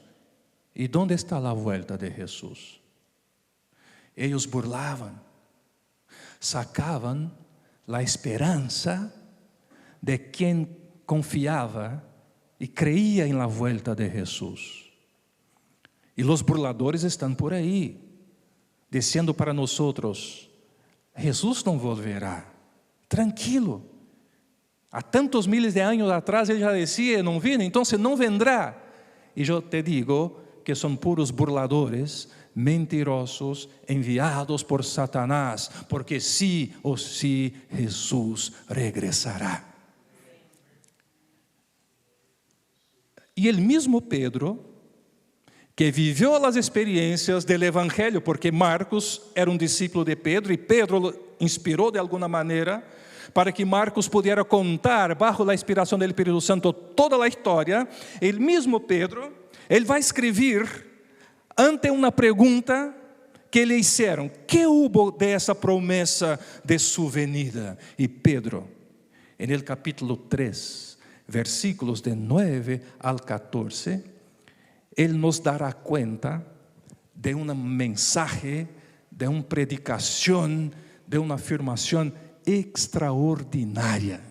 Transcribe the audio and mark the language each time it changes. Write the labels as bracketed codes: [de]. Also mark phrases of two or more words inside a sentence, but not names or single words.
[es] ¿Y dónde está la vuelta de Jesús? Ellos burlaban, sacaban la esperanza de quien confiaba y creía en la vuelta de Jesús. Y los burladores están por ahí, diciendo para nosotros: Jesús no volverá, tranquilo. [pt] Há tantos miles de anos atrás ele já dizia: não vino, então não vendrá. E eu te digo que são puros burladores, mentirosos, enviados por Satanás, porque [es] sí o sí Jesús regresará. [pt] E [es] el mismo Pedro, que vivió [pt] as experiências do Evangelho, porque Marcos era discípulo de Pedro, e Pedro inspirou de alguma maneira, para que Marcos [es] pudiera contar, bajo [pt] a inspiração do Espírito Santo, toda a história. [es] El mismo Pedro, [pt] ele vai escrever ante uma pergunta que lhe hicieron: [es] ¿qué hubo de esa promesa de su venida? Y Pedro, en el capítulo 3, versículos de 9 al 14, él nos dará cuenta de un mensaje, de una predicación, de una afirmación extraordinaria.